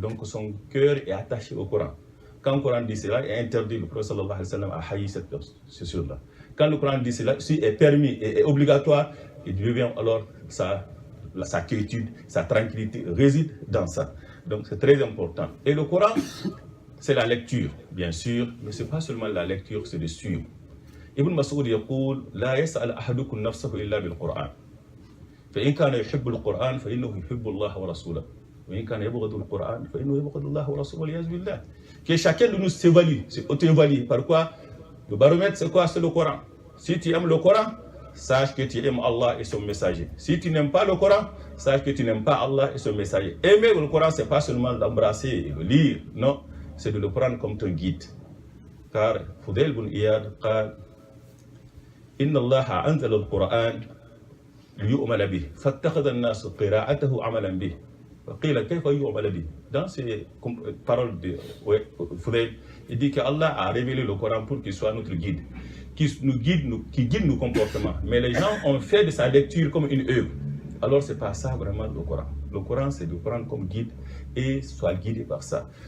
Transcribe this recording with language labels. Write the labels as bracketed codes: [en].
[fr] Donc son cœur est attaché au Coran. Quand le Coran dit cela est interdit, le prophète sallallahu alayhi wa sallam a haï cette chose-là. Quand le Coran dit cela, si est permis et est obligatoire, il devient alors sa quiétude, sa tranquillité réside dans ça. Donc c'est très important. Et le Coran, c'est la lecture, bien sûr, mais ce n'est pas seulement la lecture, c'est de suivre. [ar] Ibn Mas'ud يقول لا يسأل أحدكم نفسه إلا بالقرآن فإن كان يحب القرآن فإنه يحب الله ورسوله وإن كان يبغض القرآن فإنه يبغض الله ورسوله والعياذ بالله. [fr] Que chacun de nous s'évalue, s'auto-évalue. Par quoi? Le baromètre, c'est quoi? C'est le Coran. Si tu aimes le Coran, sache que tu aimes Allah et son messager. Si tu n'aimes pas le Coran, sache que tu n'aimes pas Allah et son messager. Aimer le Coran, c'est pas seulement l'embrasser et le lire, non, c'est de le prendre comme ton guide. [ar] Car Fudayl ibn Iyad قال إن الله أنزل القرآن ليؤمل به فاتخذ الناس قراءته عملا به وقيل كيف يؤمل به. [fr] Dans ces paroles de Fudayl, il dit que Allah a révélé le Coran pour qu'il soit notre guide, qui guide nos comportements. Mais les gens ont fait de sa lecture comme une œuvre. Alors c'est pas ça vraiment le Coran. Le Coran, c'est de prendre comme guide et soit guidé par ça.